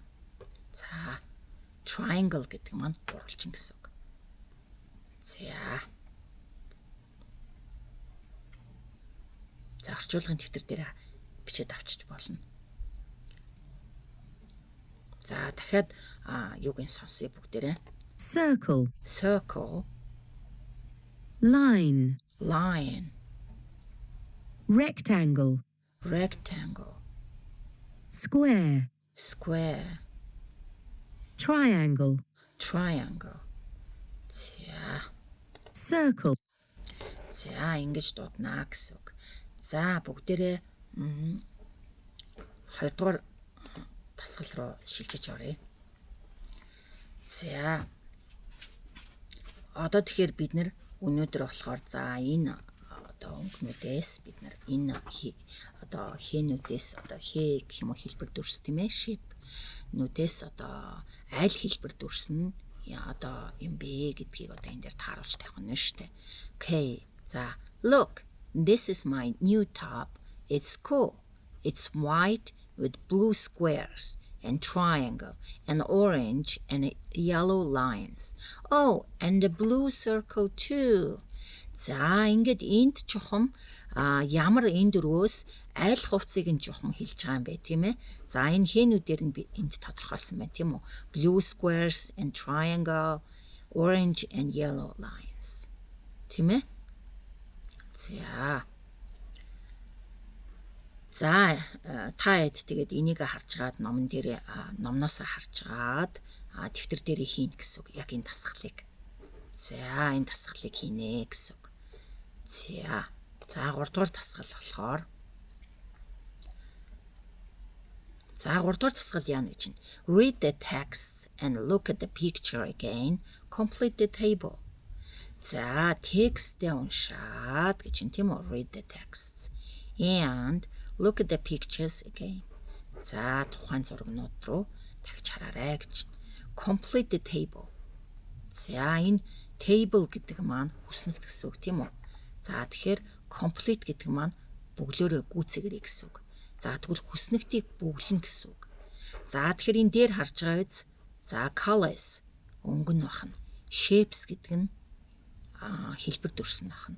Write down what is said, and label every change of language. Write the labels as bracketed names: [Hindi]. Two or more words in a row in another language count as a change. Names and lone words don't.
[Mongolian] За triangle гэдэг маань гурвалжин гэсэн үг. За орчуулгын дэвтэр дээр бичээд авчиж болно. За дахиад юуг нь сонсъё бүгдээрээ. [English] Circle. Circle. Line. Line. Rectangle. Rectangle. Square. Square. Triangle. Triangle. Circle. [Mongolian] За ингэж дуудана гэсэн үг. За бүгдээрээ 2 дугаар дасгал руу шилжиж оръё. За одоо тэгэхээр бид нэр өнөөдөр болохоор за энэ одоо өнгөнүүдээс бид нар энэ одоо хээнүүдээс одоо хээ гэх юм уу хэлбэр дүрс тийм ээ shape нүдээс одоо аль хэлбэр дүрс нь одоо юм бэ гэдгийг одоо энэ дээр тааруулж тавих нь шүү дээ. [English] Okay. За look, this is my new top. It's cool. It's white with blue squares and triangle and orange and yellow lines. Oh, and a blue circle too. [Mongolian] За ингээд энд чухам ямар энэ дөрвөөс аль хувцсыг нь чухам хэлж байгаа юм бэ тийм ээ. За энэ хээнүүдээр нь энд тодорхойлсон байна тийм үү. [English] Blue squares and triangle, orange and yellow lines. [Mongolian] Тийм ээ. За та хэд тэгээд энийг харж гаад номон дээр номноос харж гаад дэвтэр дээр хийн гэсэн үг. Яг энэ дасгалыг. За энэ дасгалыг хийнэ гэсэн үг. За 3 дугаар дасгал болохоор за 3 дугаар дасгал яана гэж байна. [English] Read the text and look at the picture again. Complete the table. [Mongolian] За текстээ уншаад гэж юм тийм үү? [English] Read the texts and look at the pictures again. [Mongolian] За тухайн зургнууд руу дахиж хараарай гэж. [English] Complete the table. [Mongolian] За энэ table гэдэг маань хүснэгт гэсэн үг тийм үү? За тэгэхээр complete гэдэг маань бүглөөрөө гүйцээгээрэй гэсэн үг. За тэгвэл хүснэгтийг бүглэнэ гэсэн үг. За тэгэхээр энэ дээр харж байгаа биз? За colors өнгөн бахна. Shapes гэдэг нь хэлбэр дүрс нь бахна.